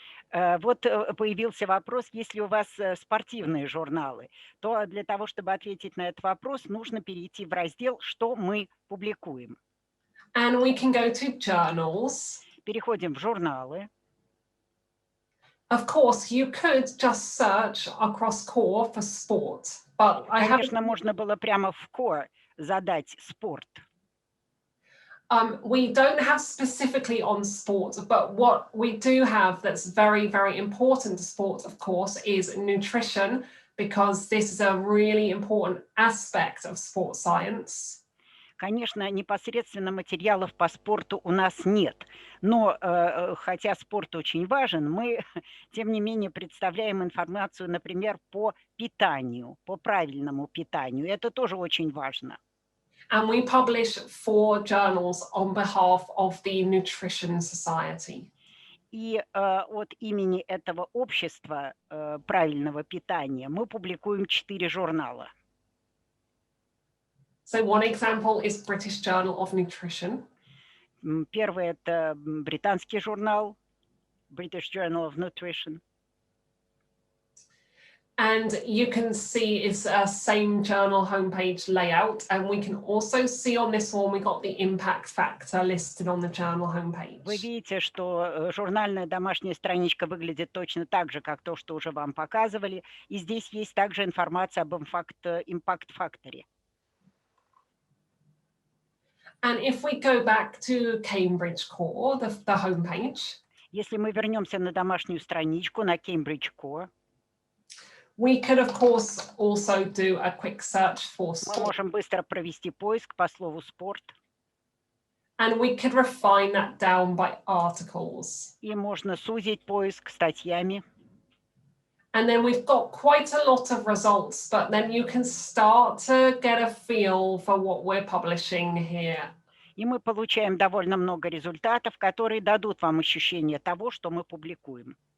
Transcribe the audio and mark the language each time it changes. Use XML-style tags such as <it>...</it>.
<ru>Вот появился вопрос, есть ли у вас спортивные журналы, то для того, чтобы ответить на этот вопрос, нужно перейти в раздел «Что мы публикуем».</ru> <en>And we can go to journals.</en> <ru>Переходим в журналы.</ru> <en>Of course, you could just search across core for sport, but</en> <ru>Конечно, можно было прямо в core задать спорт.</ru> <en>We don't have specifically on sport, but what we do have that's very, very important to sport, of course, is nutrition, because this is a really important aspect of sports science.</en> <ru>Конечно, непосредственно материалов по спорту у нас нет, но хотя спорт очень важен, мы, тем не менее, представляем информацию, например, по питанию, по правильному питанию. Это тоже очень важно.</ru> <en>And we publish 4 journals on behalf of the Nutrition Society.</en> <ru>И от имени этого общества правильного питания мы публикуем 4 журнала.</ru> <en>So one example is British Journal of Nutrition.</en> <ru>Первый – это британский журнал British Journal of Nutrition.</ru> <en>And you can see it's a same journal homepage layout. And we can also see on this one, we got the impact factor listed on the journal homepage.</en> <ru>Вы видите, что журнальная домашняя страничка выглядит точно так же, как то, что уже вам показывали. И здесь есть также информация об импакт-факторе.</ru> <en>And if we go back to Cambridge Core, the homepage.</en> <ru>Если мы вернемся на домашнюю страничку, на Cambridge Core,</ru> <en>we could, of course, also do a quick search for sport.</en> <ru>Мы можем быстро провести поиск по слову «спорт».</ru> <en>And we could refine that down by articles.</en> <ru>И можно сузить поиск статьями.</ru> <en>And then we've got quite a lot of results, but then you can start to get a feel for what we're publishing here.</en> <ru>И мы получаем довольно много результатов, которые дадут вам ощущение того, что мы публикуем.</ru>